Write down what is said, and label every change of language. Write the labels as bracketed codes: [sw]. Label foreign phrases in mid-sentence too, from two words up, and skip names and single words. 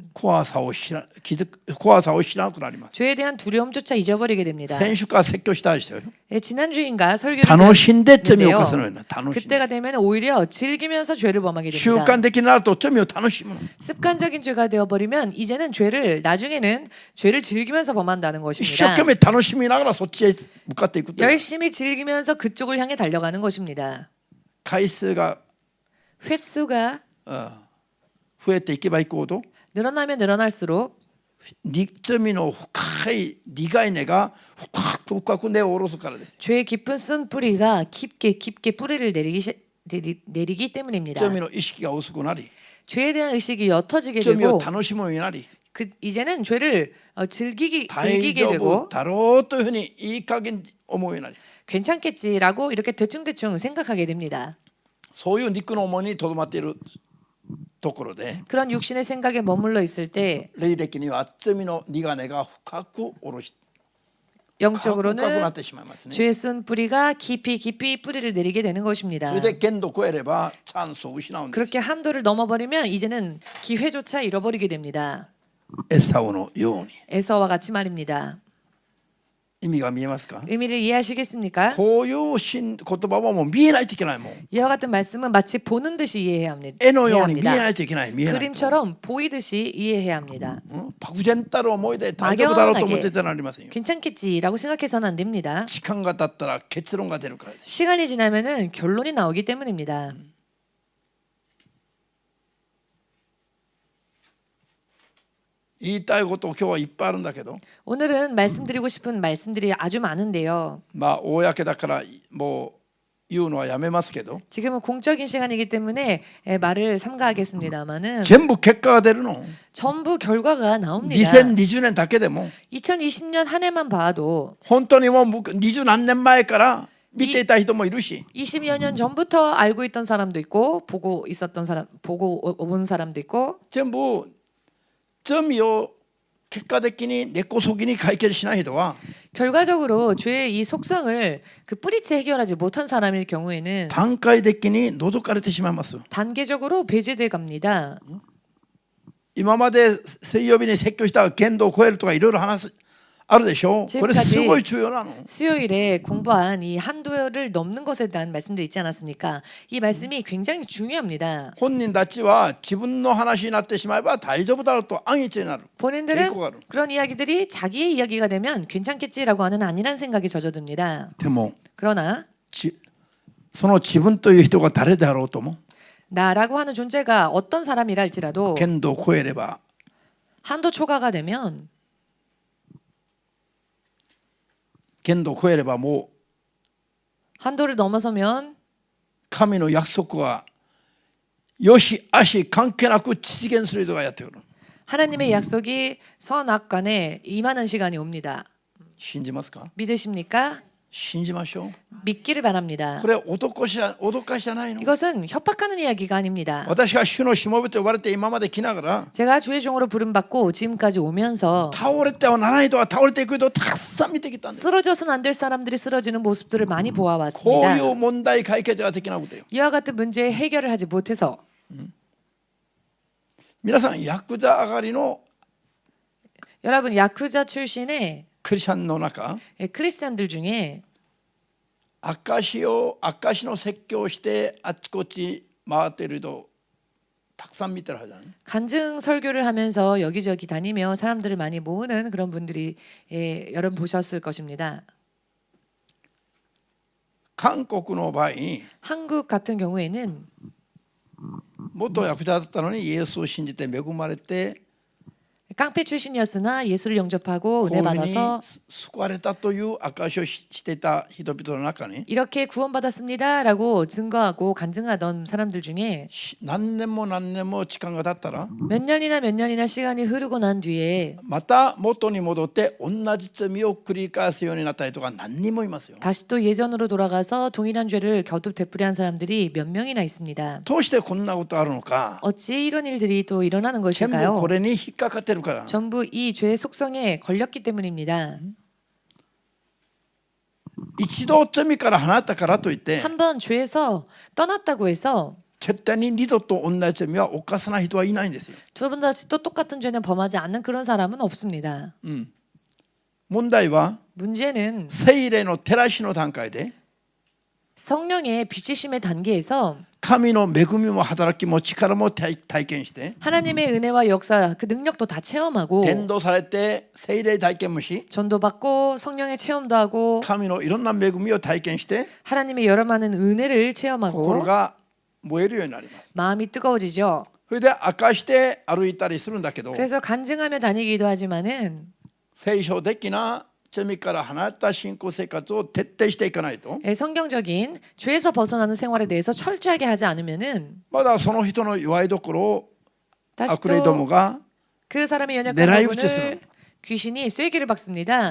[ja] 怖さを知らなくなります。 [ko] 죄에 대한 두려움조차 잊어버리게 됩니다. [ja] 先週から説教したでしたよ。 [ko] 예, 지난주인가 설교를 [ja] 楽しんで罪を [ko] 드렸는데요. [ja] 犯すのよね。楽しんで [ko] 그때가 되면 오히려 즐기면서 죄를 범하게 [ja] 習 [ko] 됩니다. [ja] 慣的になると罪を楽しむの。 [ko] 습관적인 죄가 되어버리면 이제는 나중에는 죄를 즐기면서 범한다는 [ja] 一生 [ko] 것입니다. [ja] 懸命楽しみながらそっちへ向かっていくという [ko] 열심히 즐기면서 그쪽을 향해 달려가는 것입니다. [ja] 回数が [ko] 횟수가 [ja] 増えていけばいくほど [ko] 늘어나면 늘어날수록 [ja] 罪の深い苦い根が深く根を下ろすからです。 [ko] 죄의 깊은 쓴 뿌리가 깊게 뿌리를 내리기 때문입니다. [ja] 罪の意識が薄くなり [ko] 죄에 대한 의식이 옅어지게 [ja] 罪を [ko] 되고 [ja] 楽しむようになり [ko] 이제는 죄를 즐기게 [ja] 大丈 [ko] 되고 [ja] 夫だろうというふうにいい加減思うようになり [ko] 괜찮겠지라고 이렇게 대충 생각하게 됩니다. [ja] そういう肉の思いにとどまっているところで [ko] 그런 육신의 생각에 머물러 있을 때 [ja] 霊的には罪の苦根が深く下ろし深くな [ko] 영적으로는 [ja] ってしまいますね。 [ko] 죄의 쓴 뿌리가 깊이 뿌리를 내리게 되는 [ja] そ [ko] 것입니다. [ja] れで限度を超えればチャンスを失うんです。 [ko] 그렇게 한도를 넘어버리면 이제는 기회조차 잃어버리게 됩니다. [ja] エサウのように [ko] 에서와 같이 말입니다. [ja] 意味が見えますか？ [ko] 의미를 이해하시겠습니까? [ja] こういう言葉はもう見えないといけないもん。 [ko] 이와 같은 말씀은 마치 보는 듯이 이해해야 [ja] 絵のように見えな [ko] 합니다. [ja] いといけない。見えないと。 [ko] 그림처럼 보이듯이 이해해야 합니다. [ja] 漠然たる思いで大丈夫だろうと思ってたらなりませんよ。 [ko] 괜찮겠지라고 생각해서는 안 됩니다. [ja] 時間が経ったら結論が出るからです。 [ko] 시간이 지나면은 결론이 나오기 때문입니다. [ja] 言いたいこと今日はいっぱいあるんだけど、 [ko] 오늘은 말씀드리고 싶은 말씀들이 아주 많은데요. [ja] まあ公だからもう言うのはやめますけど、 [ko] 지금은 공적인 시간이기 때문에 말을 삼가하겠습니다만은 [ja] 全部結果が出るの。 [ko] 전부 결과가 나옵니다. [ja] 2020 年だけでも [ko] 2020년 한 해만 봐도 [ja] 本当にもう20何年前から見ていた人もいるし [ko] 20여 년 전부터 알고 있던 사람도 있고 보고 온 사람도 있고 [ja] 全部罪を結果的に根こそぎに解決しない人は [ko] 결과적으로 죄의 이 속성을 그 뿌리째 해결하지 못한 사람일 경우에는 [ja] 段階的に除かれてしまいます。 [ko] 단계적으로 배제돼 갑니다. [ja] 今まで水曜日に説教した限度を超えるとかいろいろ話すあるでしょう。これすごい重要なの。 [ko] 수요일에 공부한 이 한도를 넘는 것에 대한 말씀도 있지 않았습니까? 이 말씀이 굉장히 중요합니다. [ja] 本人たちは自分の話になってしまえば大丈夫だろうと安易になる。 [ko] 본인들은 그런 이야기들이 자기의 이야기가 되면 괜찮겠지라고 하는 안일한 생각이 젖어듭니다. [ja] でも [ko] 그러나 [ja] その自分という人が誰であろうとも [ko] 나라고 하는 존재가 어떤 사람이라 할지라도 [ja] 限度を超えれば [ko] 한도 초과가 되면 [ja] 限度を超えればもう [ko] 한도를 넘어서면 [ja] 神の約束はよし悪し関係なく実現する人がやってくる。 [ko] 하나님의 약속이 선악간에 임하는 시간이 옵니다. [ja] 信じますか？ [ko] 믿으십니까? [ja] 信じましょう。 [ko] 믿기를 바랍니다. [ja] これ脅かしじゃないの。 [ko] 이것은 협박하는 이야기가 아닙니다. [ja] 私が主のしもべと呼ばれて今まで来ながら [ko] 제가 주의 종으로 부름받고 지금까지 오면서 [ja] 倒れてはならない人は倒れていく人をたくさん見てきたんです。 [ko] 쓰러져서는 안 될 사람들이 쓰러지는 모습들을 많이 [ja] こう [ko] 보아왔습니다. [ja] いう問題解決ができなくてよ。 [ko] 이와 같은 문제의 해결을 하지 못해서 [ja] 皆さんヤクザ上がりの [ko] 여러분 야쿠자 출신의 [ja] クリスチャンの中 [ko] 크리스찬들 중에 [ja] 証の説教をしてあちこち回っている人たくさん見てるはずだね。 [ko] 간증 설교를 하면서 여기저기 다니며 사람들을 많이 모으는 그런 분들이 여러분 보셨을 것입니다. [ja] 韓国の場合 [ko] 한국 같은 경우에는 [ja] 元ヤクザだったのにイエスを信じて恵まれて [ko] 깡패 출신이었으나 예수를 영접하고 [ja] こうい [ko] 은혜 [ja] うふうに [ko] 받아서 [ja] 救われたという証しをしていた人々の中に [ko] 이렇게 구원받았습니다라고 증거하고 간증하던 사람들 중에 [ja] 何年も何年も時間が経ったら [ko] 몇 년이나 시간이 흐르고 난 뒤에 [ja] また元に戻って同じ罪を繰り返すようになった人が何人もいますよ。 [ko] 다시 또 예전으로 돌아가서 동일한 죄를 겨우 되풀이한 사람들이 몇 명이나 있습니다. [ja] どうしてこんなことあるのか。 [ko] 어찌 이런 일들이 또 일어나는 [ja] 全部 [ko] 것일까요? [ja] これに引っかかってるから。 [ko] 전부 이 죄의 속성에 걸렸기 때문입니다. [ja] 一度罪から離れたからといって [ko] 한번 죄에서 떠났다고 해서 [ja] 絶対に二度と同じ罪は犯さない人はいないんですよ。 [ko] 두 번 다시 또 똑같은 죄는 범하지 않는 그런 사람은 없습니다. [ja] 問題は [ko] 문제는 [ja] 聖霊の照らしの段階で [ko] 성령의 비추심의 단계에서 [ja] 神の恵みも働きも力も体験して [ko] 하나님의 은혜와 역사 그 능력도 다 체험하고 [ja] 伝道されて聖霊体験もし [ko] 전도받고 성령의 체험도 하고 [ja] 神のいろんな恵みを体験して [ko] 하나님의 여러 많은 은혜를 [ja] 心 [ko] 체험하고 [ja] が燃えるようになります。 [ko] 마음이 뜨거워지죠. [ja] それで明かして歩いたりするんだけど [ko] 그래서 간증하며 다니기도 하지만은 [ja] 聖書的な罪から離れた信仰生活を徹底していかないと [ko] 성경적인 죄에서 벗어나는 생활에 대해서 철저하게 하지 않으면은 [ja] まだその人の弱いところを [ko] 다시 [ja] 悪霊ども [ko] 또 [ja] が [ko] 그 사람의 연약한 [ja] 狙い撃ちする [ko] 부분을 귀신이 쐐기를 박습니다.